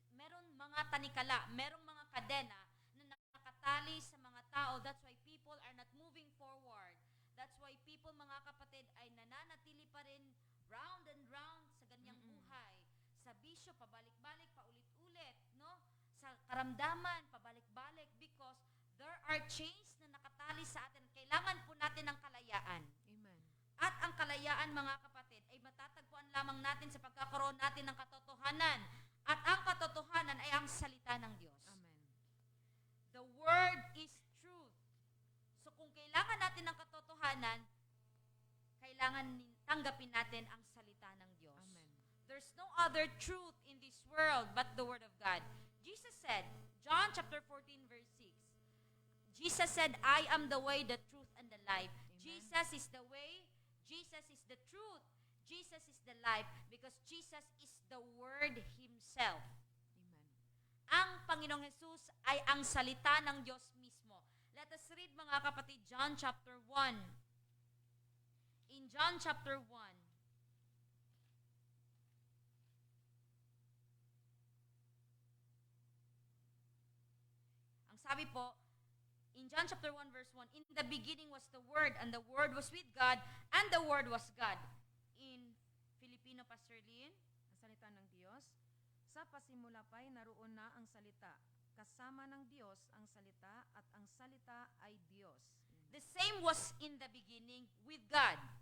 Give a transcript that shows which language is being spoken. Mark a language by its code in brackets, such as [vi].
[tl] Merong mga tanikala, merong mga kadena na nakatali sa mga tao. [en] That's why people are not moving forward. That's why people, [tl] mga kapatid, ay nananatili pa rin [en] round and round [tl] sa ganyang buhay. Sa bisyo, pabalik-balik, paulit-ulit, no? Sa karamdaman, pabalik-balik, [en] because there are chains [tl] na nakatali sa atin. Kailangan po natin ng kalayaan. Amen. At ang kalayaan, mga kapatid, ay matatagpuan lamang natin sa pagkakaroon natin ng katotohanan. At ang katotohanan ay ang salita ng Diyos. Amen. [en] The Word is truth. [tl] So kung kailangan natin ng katotohanan, kailangan tanggapin natin ang salita ng Diyos. Amen. [en] There's no other truth in this world but the Word of God. Jesus said, John chapter 14 verse 6, Jesus said, I am the way, the truth, and the life. Amen. Jesus is the way, Jesus is the truth, Jesus is the life, because Jesus is the Word Himself. Amen. [tl] Ang Panginoong Jesus ay ang salita ng Diyos mismo. [en] Let us read, [tl] mga kapatid, [en] John chapter 1. In John chapter 1, [tl] ang sabi po, [en] in John chapter 1 verse 1, in the beginning was the Word, and the Word was with God, and the Word was God. In Filipino, Pastor Lynn, [tl] Ang salita ng Diyos, sa pasimula pa'y naroon na ang salita. Kasama ng Diyos ang salita at ang salita ay Diyos. [en] the same was in the beginning with God.